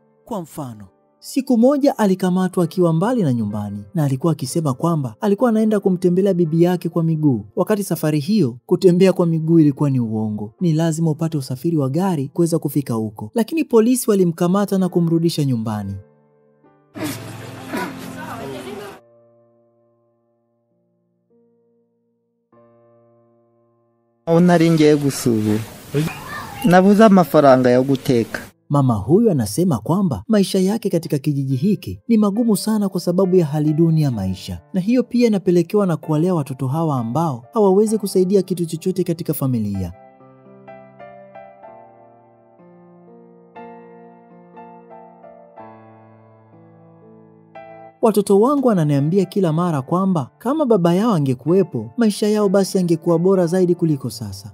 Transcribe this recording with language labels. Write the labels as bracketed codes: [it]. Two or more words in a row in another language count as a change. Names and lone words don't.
[sw] Kwa mfano, siku moja alikamatwa akiwa mbali na nyumbani, na alikuwa akisema kwamba alikuwa anaenda kumtembelea bibi yake kwa miguu. Wakati safari hiyo kutembea kwa miguu ilikuwa ni uongo, ni lazima upate usafiri wa gari kuweza kufika huko. Lakini polisi walimkamata na kumrudisha nyumbani. [rn] Unaringiye gusubira nabuza amafaranga ya guteka. [sw] Mama huyu anasema kwamba maisha yake katika kijiji hiki ni magumu sana kwa sababu ya hali duni ya maisha, na hiyo pia inapelekewa na kuwalea watoto hawa ambao hawawezi kusaidia kitu chochote katika familia. Watoto wangu wananiambia kila mara kwamba kama baba yao angekuwepo, maisha yao basi angekuwa bora zaidi kuliko sasa.